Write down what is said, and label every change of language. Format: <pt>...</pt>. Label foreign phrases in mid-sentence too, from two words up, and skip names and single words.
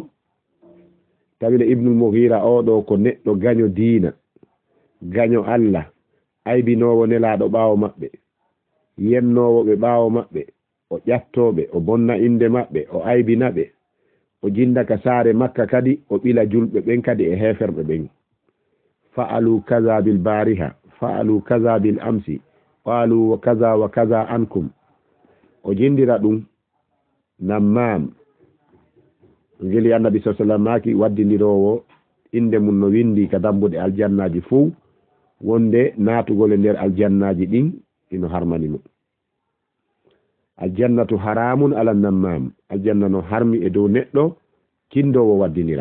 <ff>tawile Ibnul Mughira o ɗo ko neɗɗo gaño diina, gaño Allah, aybinowo nelaɗo ɓaawo maɓɓe, yennowo ɓe ɓaawo maɓɓe, o ƴattoɓe, o bonna inde maɓɓe, o aybina ɓe, o jindaka saare Makka kadi o ɓila julɓe ɓen kadi e heferɓe ɓen.</ff> <ar>فعلوا كذا بالبارحة، فعلوا كذا بالأمس، قالوا وكذا عنكم.</ar> <ff>o jindira ɗum nammam ngeli annabi</ff> <ar>صلى الله عليه وسلم</ar> <ff>maki waddinirowo inde mum no windi ka dambude aljannaji fuu, wonde naatugol e nder aljannaji ɗin ino harmani mo.</ff> <ar>الجنة حرام على نمام,</ar> <ff>aljanna no harmi e dow neɗɗo kindowo waddinira.</ff>